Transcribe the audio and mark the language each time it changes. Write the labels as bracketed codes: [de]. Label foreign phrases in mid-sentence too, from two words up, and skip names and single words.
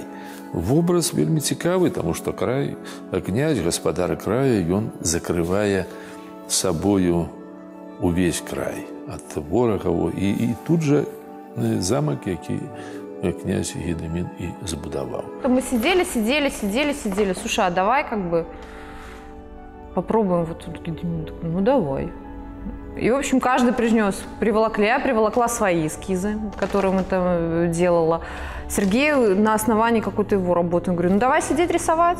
[be] Вобраз вельмі цікавы, таму што князь, гаспадар края, ён закрывае сабою увесь край ад ворагаў. І тут жа замак, які князь Гедемін і збудаваў. [ru] Мы сидели. Слушай, а давай попробуем вот тут Гедемин. Давай. И, в общем, каждый приволокли. Я приволокла свои эскизы, которые мы там делала. Сергей на основании какой-то его работы. Он говорит, ну давай сидеть рисовать.